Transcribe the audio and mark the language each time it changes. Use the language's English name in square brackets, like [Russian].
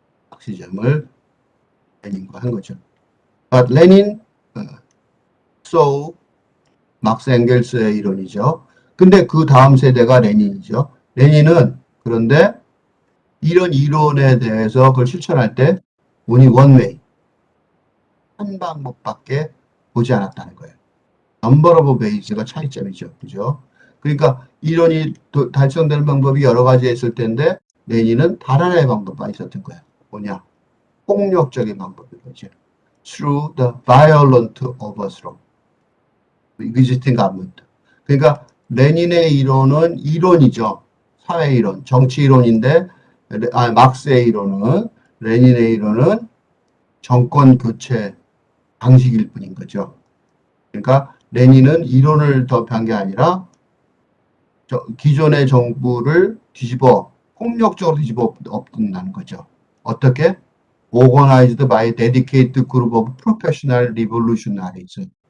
[Korean] 막시즘을 레닌과 한 거죠. [English] But Lenin saw [Korean] 막스 엥겔스의 이론이죠. 근데 그 다음 세대가 레닌이죠. 레닌은 그런데 이런 이론에 대해서 그걸 실천할 때 [English] only one way, [Korean] 한 방법밖에 보지 않았다는 거예요. [English] number of ways [Korean] 가 차이점이죠. 그죠? 그러니까 이론이 달성되는 방법이 여러 가지 있을 텐데 레닌은 단 하나의 방법만 있었던 거예요. 뭐냐? 폭력적인 방법인 거죠. [English] Through the violent overthrow. existing government. [Korean] 그러니까 레닌의 이론은 이론이죠. 사회 이론, 정치 이론인데 막스의 이론은 레닌의 이론은 정권 교체 방식일 뿐인 거죠. 그러니까 레닌은 이론을 더한 게 아니라 기존의 정부를 폭력적으로 뒤집어 엎는다는 거죠. 어떻게? [English] Organized by a dedicated group of professional revolutionaries.